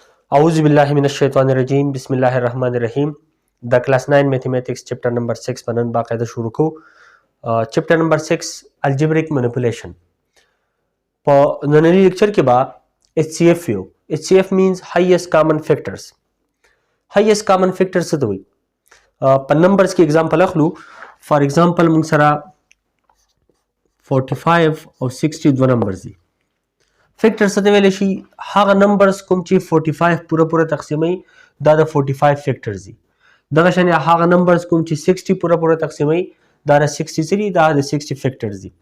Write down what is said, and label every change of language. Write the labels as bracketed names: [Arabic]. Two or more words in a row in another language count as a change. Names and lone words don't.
[Arabic] أعوذ بالله من الشيطان الرجيم. بسم الله الرحمن الرحيم. [English] The class 9 mathematics chapter number 6 [Pashto] بنن باقاعده شروع کو. [English] Chapter number 6 algebraic manipulation. [Pashto] په نننی لیکچر کې با HCF یو. [English] HCF means highest common factors. highest common factors [Pashto] څه ته وایي؟ په نمبرز کې एग्जांपल اخلو. [English] for example [Pashto] موږ سره 45 او 60 دوه نمبرز دي. فیکټر څه ته ویل شي؟ هغه نمبرز کوم چې 45 پوره تقسیمي دا د 45 فیکټرز دي. دغه شان هغه نمبرز کوم چې 60 پوره تقسیمي دا د 60 سری دا د 60 فیکټرز دي.